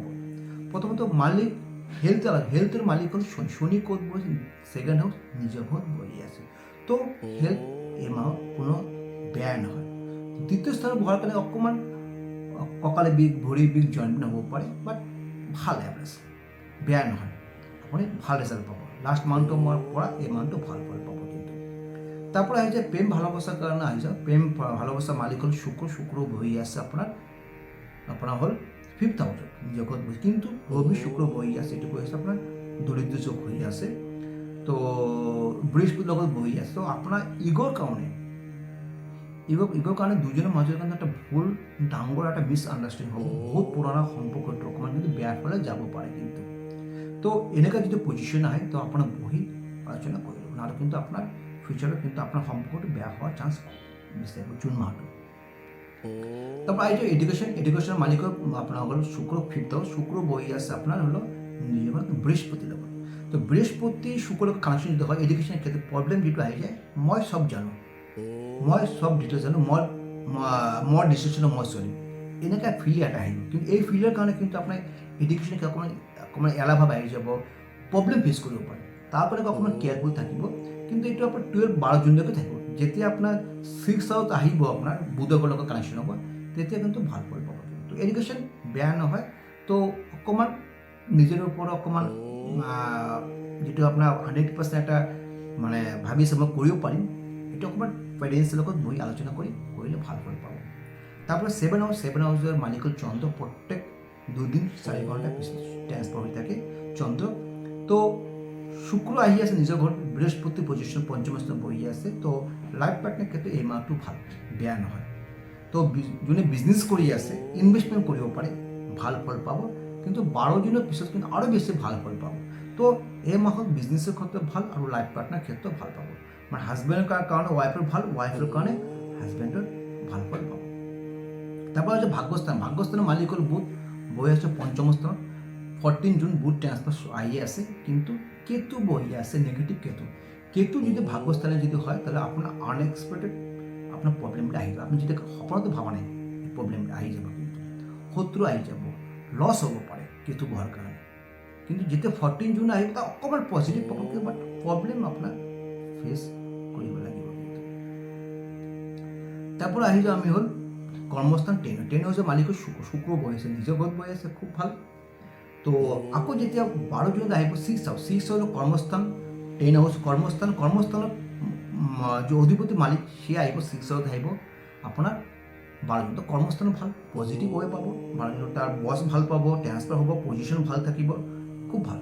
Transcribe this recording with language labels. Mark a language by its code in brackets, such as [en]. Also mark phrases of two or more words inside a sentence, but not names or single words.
[as] প্ৰথমতে মালিক হেল্থৰ মালিক হ'ল শনি ক'ত বহি ছেকেণ্ড হাউচ নিজৰ ঘৰত বহি আছে। তো হেল্থ এই মাহত কোনো বেয়া নহয়। দ্বিতীয় স্থানত বহাৰ কাৰণে অকণমান কঁকালে বিষ, ভৰি বিষ, [en] joint pain [as] হ'ব পাৰে, বাট ভাল এভাৰেজ, বেয়া নহয়। আপুনি ভাল ৰিজাল্ট পাব। [en] last month [as] মই পৰা এই মান্থটো ভাল ফল পাব। [bn] কিন্তু তারপরে আহিছে প্রেম ভালোবাসার কারণে আহিছে প্রেম ভালোবাসার মালিক হল শুক্র বহি আছে আপনার হল 5th হাউসত জগৎ বহি, কিন্তু রবি শুক্র বহি আছে এটুকু আছে আপনার দরিদ্র চোখ হয়ে আছে। [as] তো বৃহস্পতির লগত বহি আছে। [bn] তো আপনার ইগোর কারণে দুজনের মাঝে কিন্তু একটা ভুল ডাঙর একটা [en] misunderstanding [bn] হবে, বহুত পুরানা সম্পর্কটা অকমান কিন্তু বেয়ার ফলে যাব পারে। কিন্তু তো এনেকা যদি পজিশন আহে তো আপনার বহি আলোচনা করে দেবেন, আর কিন্তু আপনার ফিউচারে কিন্তু আপনার সম্পর্কটা বেয়া হওয়ার চান্স বেশি থাকবে জুন মাহটো। তারপর এই যে এডুকেশনের মালিক আপনার হলো শুক্র 5th হাউস, শুক্র বহি আছে আপনার হলো নিজের বৃহস্পতির লগত। তো বৃহস্পতি শুক্র কানেকশন যদি হয় এডুকেশনের ক্ষেত্রে প্রবলেম যেটা আহি যায় [as] মই সব জানো, মই সব ডিটেলস জানো, মোৰ ডিসিশনে মই চলিম এনেকা ফিল এটা আহিব। কিন্তু এই ফিলৰ কাৰণে কিন্তু আপোনাৰ এডুকেশ্যনকে অকণমান এলাভাৱ আহি যাব, [en] problem face [as] কৰিব পাৰে। তাৰ কাৰণে অকণমান কেয়াৰফুল থাকিব। কিন্তু এইটো আপোনাৰ 12 জুনলৈকে থাকিব। যেতিয়া আপোনাৰ 6th হাউস আহিব আপোনাৰ বুধৰ লগত কানেকশ্যন হ'ব, তেতিয়া কিন্তু ভাল ফল পাব। কিন্তু এডুকেশ্যন বেয়া নহয়। তো অকণমান নিজৰ ওপৰত অকণমান যিটো আপোনাৰ 100% এটা মানে ভাবিছে মই কৰিব পাৰিম, এইটো অকণমান পেৰেণ্টছৰ লগত বহি আলোচনা কৰিলে ভাল ফল পাব। [bn] তারপরে 7 হাউসের মালিক হল চন্দ্র, প্রত্যেক 2 দিন 4 ঘন্টা পিছনে ট্রান্সফার হয়ে থাকে চন্দ্র। তো শুক্র আহি আছে নিজের ঘর, বৃহস্পতি পজিশন পঞ্চম স্থান বহি আছে। [as] তো [en] life partner [as] ক্ষেত্রে এই মাহটো ভাল, বেয়া নহয়। তো যোনে বিজনেস কৰি আছে ইনভেষ্টমেন্ট কৰিব পাৰে, ভাল ফল পাব। [bn] কিন্তু 12 দিনের পিছত কিন্তু আরও বেশি ভাল ফল পাব। তো এই মাহত বিজনেসের ক্ষেত্রে ভাল আর [en] life partner [bn] ক্ষেত্রে ভাল পাব। মানে হাজব্যান্ডের কারণে ওয়াইফের ভাল, ওয়াইফের কারণে হাজব্যান্ডের ভাল ফল পাব। তারপর হচ্ছে ভাগ্যস্থানের মালিক হল বুধ, বহি আছে পঞ্চম স্থান। 14 জুন বুধ ট্রান্সফার আহি আছে, কিন্তু কেতু বহি আছে নেগেটিভ কেতু যদি ভাগ্যস্থানে যদি হয় তাহলে আপনার আনএক্সপেক্টেড আপনার প্রবলেমটা আহি যাব। আপনি যেটা সপনতো ভাবা নাই এই প্রবলেমটা আহি যাব, কিন্তু শত্রু আহি যাব, [as] লস হ'ব পাৰে কেতু বহাৰ কাৰণে। কিন্তু যেতিয়া 14 জুন আহিব তা অকণমান পজিটিভ পাব, [bn] বাট প্রবলেম আপনার ফেস কৰিব লাগিব। কিন্তু তারপর আহি যাওঁ আমি হল কর্মস্থান 10 হাউসের মালিক শুক্র বহি আছে নিজের ঘৰত বহি আছে, খুব ভাল। [as] তো আকৌ যেতিয়া 12 জুনত আহিব 6th হল কর্মস্থান 10 হাউস কর্মস্থানত যে অধিপতি মালিক সি আহিব 6th হাউস আহিব আপোনাৰ 12 জুন। তো কর্মস্থান ভাল, পজিটিভ হৈ পাব 12 জুনত, তাৰ বছ ভাল পাব, ট্রান্সফার হ'ব, পজিশন ভাল থাকিব, খুব ভাল।